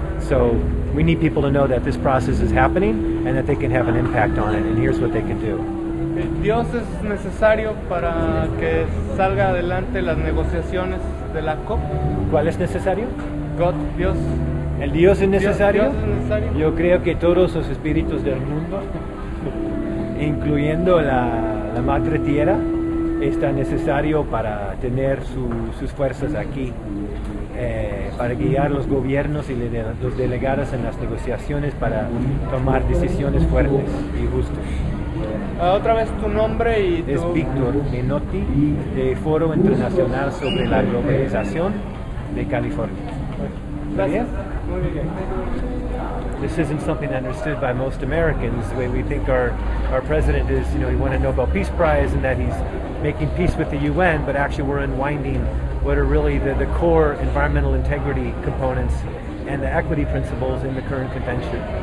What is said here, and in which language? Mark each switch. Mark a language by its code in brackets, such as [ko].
[en] So we need people to know that this process is happening and that they can have an impact on it, and here's what they can do. [es] Dios es necesario para que salga adelante las negociaciones de la COP. ¿Cuál es necesario? [en] God, Dios. [es] ¿El Dios es necesario? Dios es necesario. Yo creo que todos los espíritus del mundo, incluyendo la Madre Tierra, está necesario para tener sus fuerzas aquí, para guiar los gobiernos y los delegados en las negociaciones para tomar decisiones fuertes y justas. Otra vez tu nombre y tu... Es Víctor Menotti, de Foro Internacional sobre la Globalización de California. Gracias. Muy bien. [en] This isn't something understood by most Americans. The way we think our president is, he won a Nobel Peace Prize and that he's making peace with the UN, but actually we're unwinding what are really the core environmental integrity components and the equity principles in the current convention.